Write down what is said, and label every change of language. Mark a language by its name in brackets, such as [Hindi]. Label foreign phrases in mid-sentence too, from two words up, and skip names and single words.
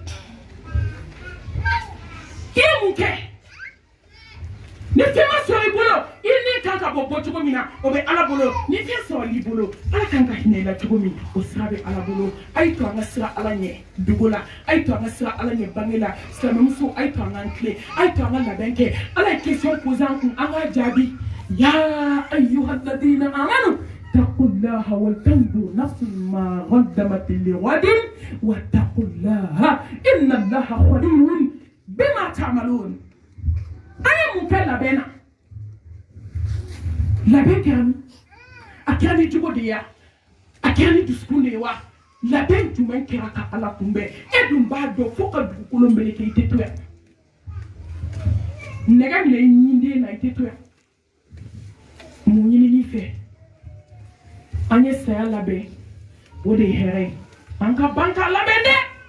[Bambara] i ye mun kɛ ni fɛn ma sɔrɔ i bolo i ni kan ka bɔ cogo min na o bɛ ala bolo ni fɛn sɔrɔ i bolo ala kan ka hinɛ i la cogo min o sira bɛ ala bolo a ye to an ka sira ala ɲɛ dogo la a ye to an ka sira ala ɲɛ bange la silamɛmuso a ye to an ka tile a ye to an ka labɛn kɛ ala ye [French] question posé [Bambara] an kun an k'a jaabi [Arabic] يا أيها الذين آمنوا اتقوا الله ولتنظر نفس ما قدمت لغد واتقوا الله إن الله خبير بما تعملون [Bambara] ana mun kɛ labɛn na labɛn kɛra min a kɛra ni jogo de ye a kɛra ni dusukun de ye wa labɛn jumɛn kɛra ka ala kunbɛn e dun b'a dɔn fo ka dugukolo meleke i tɛ to yan nɛgɛ minɛ i ɲinden na i tɛ to yan mun ɲinini fɛ an ye saya labɛn o de ye hɛrɛ ye an ka ban k'a labɛn dɛ